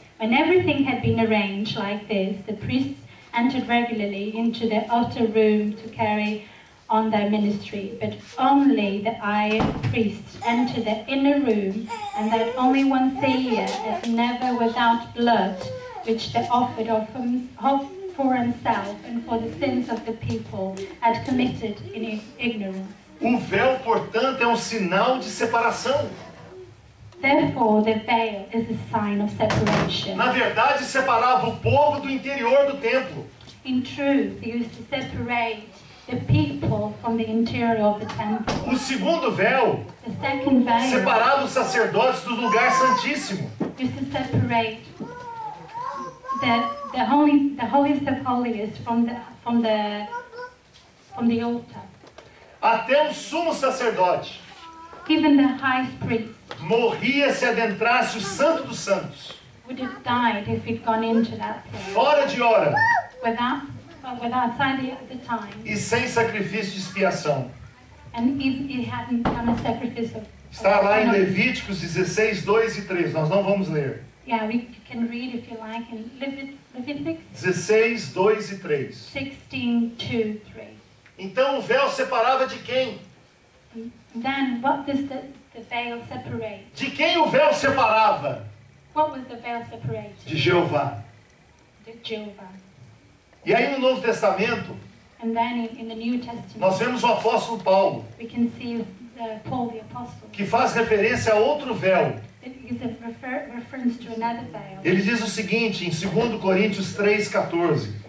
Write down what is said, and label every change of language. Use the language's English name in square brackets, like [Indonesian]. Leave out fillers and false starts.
[English] When everything had been arranged like this, the priests entered regularly into the outer room to carry on their ministry, but only the high priests entered the inner room, and that only once a year, and never without blood, which they offered for himself and for the sins of the people had committed in ignorance. [Portuguese] O véu, portanto, é um sinal de separação. [English] Therefore, the veil is a sign of separation. [Portuguese] Na verdade, separava o povo do interior do templo. [English] In truth, they used to separate the people from the interior of the temple. [Portuguese] O segundo véu [English] The second veil [Portuguese] separava os sacerdotes do lugar santíssimo. [English] used to separate the holiest of holiest from the altar. [Portuguese] Até o sumo sacerdote [English] Even the high priest [Portuguese] morria se adentrasse o Santo dos Santos, [English] would have died if he'd gone into that place [Portuguese] fora de hora [English] without outside the time, [Portuguese] e sem sacrifício de expiação. [English] and if he hadn't done a sacrifice of. [Portuguese] Está lá em Levíticos 16, 2 e 3. Nós não vamos ler. [English] Yeah, we can read if you like in Leviticus [Portuguese] 16, 2 e 3. [English] 16:2-3. [Portuguese] Então o véu separava de quem? [English] Then what does the veil separate? [Portuguese] De quem o véu separava? [English] What was the veil separated? [Portuguese] De Jeová. [English] The Jehovah. [Portuguese] E aí no Novo Testamento, [English] And then in the New Testament, [Portuguese] nós vemos o apóstolo Paulo, [English] we can see Paul the Apostle. [Portuguese] que faz referência a outro véu. [English] It is a reference to another veil. [Portuguese] Ele diz o seguinte em 2 Coríntios 3,14.